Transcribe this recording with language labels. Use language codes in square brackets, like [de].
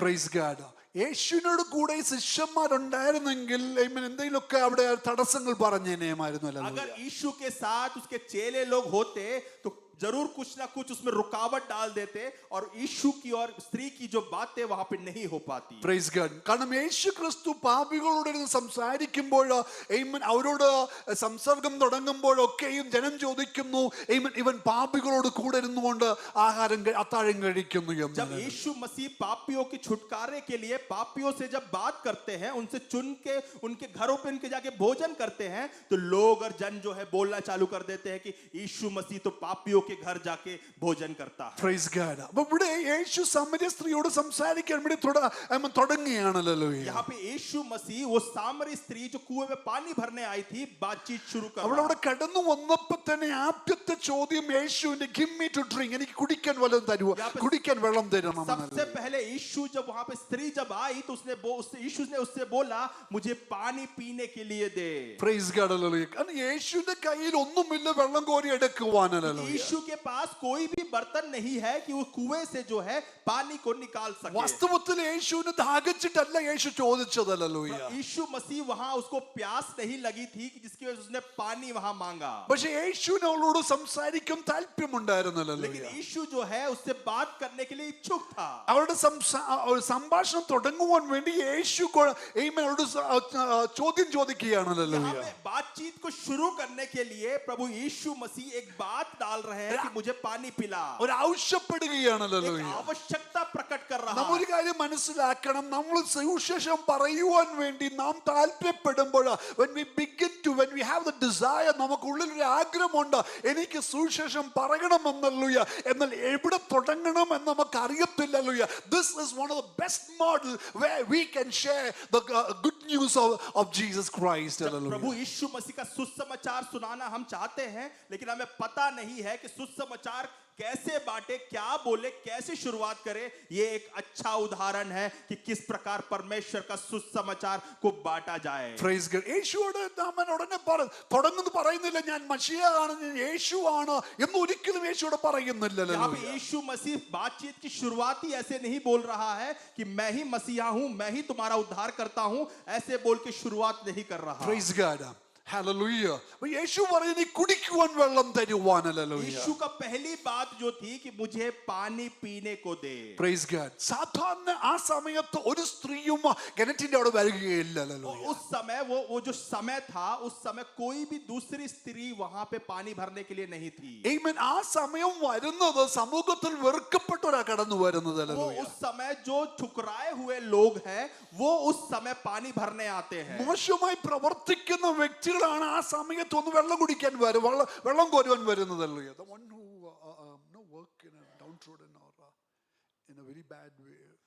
[en] Praise God. [ml] യേശുവിനോട് കൂടെ ശിഷ്യന്മാരുണ്ടായിരുന്നെങ്കിൽ എന്തെങ്കിലുമൊക്കെ അവിടെ തടസ്സങ്ങൾ പറഞ്ഞേനെമായിരുന്നു. [hi] अगर यीशु के साथ उसके चेले लोग होते तो जरूर कुछ ना कुछ उसमें रुकावट डाल देते और यीशु की और स्त्री की जो बातें वहां पे नहीं हो पाती. [en] Praise God. [ml] കാരണം യേശു ക്രിസ്തു പാപികളോട് ഇരുന്ന് സംസാരിക്കുമ്പോൾ അവരോട് സംസർഗം തുടങ്ങുമ്പോഴൊക്കെയും ജനം ചോദിക്കുന്നു ഇവൻ പാപികളോട് കൂടെ ഇരുന്നുകൊണ്ട് അത്താഴം കഴിക്കുന്നു എന്ന്. [hi] जब यीशु मसीह पापियों के छुटकारे के लिए पापियों से जब बात करते हैं, उनसे चुन के उनके घरों पे उनके जाके भोजन करते हैं, तो लोग और जन जो है बोलना चालू कर देते हैं कि यीशु मसीह तो पापियों के घर जाके भोजन करता है. [en] Praise God. [ml] അപ്പൊ ഇവിടെ യേശു സമരിയ സ്ത്രീയോട് സംസാരിക്കാൻ വേണ്ടി തുടങ്ങുകയാണല്ലോ. [hi] यहाँ पे यीशु मसीह वो सामरी स्त्री जो कुएं में पानी भरने आई थी बातचीत शुरू कर रहा [ml] അവിടെ കടന്നു വന്നപ്പോ തന്നെ ആദ്യത്തെ ചോദ്യം യേശുവിന്റെ [en] give me to drink, [ml] എനിക്ക് കുടിക്കാൻ വല്ലതും തരുമോ, കുടിക്കാൻ വെള്ളം തരണം. [hi] सबसे पहले यीशु जब वहां पे स्त्री जब आई तो यीशु ने उससे बोला मुझे पानी पीने के लिए दे. [en] Praise God. [ml] കാരണം യേശുവിന്റെ കയ്യിൽ ഒന്നുമില്ല വെള്ളം കോരി എടുക്കുവാനല്ലോ. [hi] यीशु के पास कोई भी बर्तन नहीं है कि वो कुएं से जो है पानी को निकाल सके. [ml] വാസ്തവത്തിൽ യേശുവിന് ദാഹിച്ചിട്ടല്ല യേശു ചോദിച്ചതല്ലോ. [hi] यीशु मसीह वहां उसको प्यास नहीं लगी थी कि जिसकी वजह से उसने पानी वहां मांगा. [ml] പക്ഷെ യേശുവിന് അവളോട് സംസാരിക്കാൻ താല്പര്യമുണ്ടായിരുന്നല്ലോ. [hi] लेकिन यीशु जो है उससे बात करने के लिए इच्छुक था. [ml] അവരുടെ സംഭാഷണം തുടങ്ങുവാൻ വേണ്ടി യേശു അവരോട് ചോദ്യം ചോദിക്കുകയാണല്ലോ. [hi] बातचीत को शुरू करने के लिए प्रभु यीशु मसीह एक बात डाल रहे हैं कि मुझे पानी पिला. [ml] ഒരു ആവശ്യപ്പെടുകയാണല്ലോ. [hi] आवश्यकता प्रकट कर रहा [ml] നമ്മൾ ഒരു കാര്യം മനസ്സിലാക്കണം, നമ്മൾ സുവിശേഷം പറയുവാൻ വേണ്ടി നാം താല്പര്യപ്പെടുമ്പോൾ [en] when we have the desire, [ml] നമുക്കുള്ളിൽ ഒരു ആഗ്രഹമുണ്ട് എനിക്ക് സുവിശേഷം പറയണമെന്നല്ലോ. എന്നാൽ എവിടെ തുടങ്ങണം എന്ന് നമുക്ക് അറിയത്തില്ലല്ലോ. [en] This is one of the best models where we can share the good news of Jesus Christ. [hi] प्रभु यीशु मसीह का सुसमाचार सुनाना हम चाहते हैं, लेकिन हमें पता नहीं है कि सुसमाचार कैसे बांटे, क्या बोले, कैसे शुरुआत करे. ये एक अच्छा उदाहरण है कि किस प्रकार परमेश्वर का सुसमाचार को बांटा जाए. [en] Praise God. [ml] യേശുവോട് നാമൻ ഉടനെ തുടങ്ങുന്നു പറയുന്നില്ല ഞാൻ മശിഹയാണ്, ഞാൻ യേശുവാണ് എന്ന് ഒരിക്കലും യേശുവോട് പറയുന്നില്ലല്ലോ. [hi] यहाँ पे यीशु मसीह बातचीत की शुरुआत ही ऐसे नहीं बोल रहा है कि मैं ही मसीहा हूं, मैं ही तुम्हारा उद्धार करता हूं, ऐसे बोल के शुरुआत नहीं कर रहा. [en] Praise God. Hallelujah. [ml] യേശു പറയുന്നത് കുടിക്കുവാൻ വെള്ളം തരുവാനല്ലോ. [hi] यीशु का पहली बात जो थी कि मुझे पानी पीने को दे. [en] Praise God. [ml] സാധാരണ ആ സമയത്ത് ഒരു സ്ത്രീയും കിണറ്റിന്റെ അവിടെ വരികയില്ലല്ലോ. [hi] उस समय वो जो समय था, उस समय कोई भी दूसरी स्त्री वहां पे पानी भरने के लिए नहीं थी. [en] Amen. [ml] ആ സമയം വരുന്നത് സമൂഹത്തിൽ വെറുക്കപ്പെട്ടവരാ കടന്നു വരുന്നതല്ലോ. [hi] वो उस समय जो ठुकराए हुए लोग हैं वो उस समय पानी भरने आते हैं. [ml] മോശമായി പ്രവർത്തിക്കുന്ന വ്യക്തികളാണ് ആ സമയത്ത് ഒന്ന് വെള്ളം കുടിക്കാൻ വെള്ളം കോരുവാൻ വരുന്നതല്ലോ. [en] The one who no work in a downtrodden or in a very bad way.